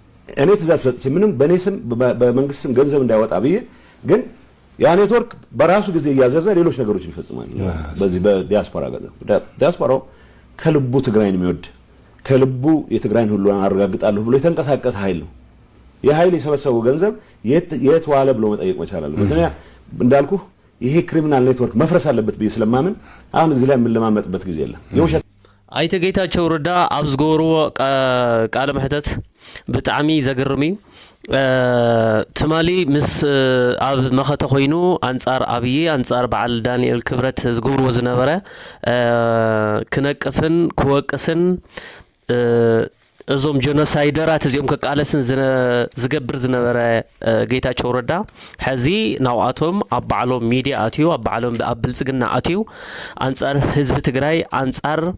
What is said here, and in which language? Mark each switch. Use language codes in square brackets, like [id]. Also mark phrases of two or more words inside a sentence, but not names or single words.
[am] ሰጥቼ ምንም በኔ ስም በመንግስት ስም ገንዘብ እንዳይወጣ ብዬ ግን ያ ኔትወርክ በራሱ ጊዜ እያዘዘ ሌሎች ነገሮችን ይፈጽማል። በዚህ በዲያስፖራ ዲያስፖራው ከልቡ ትግራይን የሚወድ ከልቡ የትግራይን ሁሉ አረጋግጣለሁ ብሎ የተንቀሳቀሰ ኃይል ነው። የኃይል የሰበሰበው ገንዘብ የት ዋለ ብሎ መጠየቅ መቻል አለበት። ምክንያቱም እንዳልኩ ይሄ [en] criminal network [am] መፍረስ አለበት ብዬ ስለማምን አሁን እዚህ ላይ የምንለማመጥበት ጊዜ የለም። የውሸት [ti] ኣይተ ጌታቸው ረዳ ኣብ ዝገበርዎ ቃለ መሕተት ብጣዕሚ ዘገርም እዩ። ትማሊ ምስ ኣብ መኸተ ኮይኑ አንጻር ኣብይ አንጻር በዓል ዳንኤል ክብረት ዝገብርዎ ዝነበረ ክነቅፍን ክወቅስን እዞም ጀኖሳይደራት እዚኦም ከቃለስን ዝገብር ዝነበረ ጌታቸው ረዳ ሕዚ ናብኣቶም ኣብ በዓሎም ሚድያ ኣትዩ ኣብ በዓሎም ኣብ ብልጽግና ኣትዩ አንጻር ህዝቢ ትግራይ አንጻር